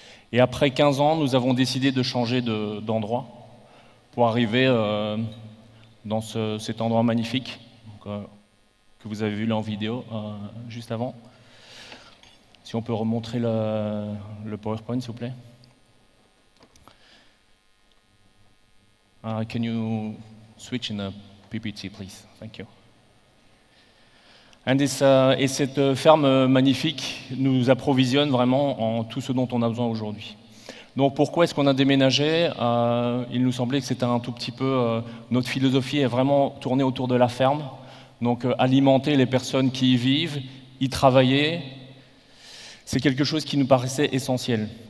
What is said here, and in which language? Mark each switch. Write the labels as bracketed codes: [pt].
[fr] Et après 15 ans, nous avons décidé de changer d'endroit pour arriver dans cet endroit magnifique que vous avez vu là en vidéo juste avant. Si on peut remontrer le PowerPoint, s'il vous plaît. [en] Can you switch in a PPT, please? Thank you. [fr] Et cette ferme magnifique nous approvisionne vraiment en tout ce dont on a besoin aujourd'hui. Donc pourquoi est-ce qu'on a déménagé? Il nous semblait que c'était un tout petit peu... notre philosophie est vraiment tournée autour de la ferme. Donc alimenter les personnes qui y vivent, y travailler, c'est quelque chose qui nous paraissait essentiel.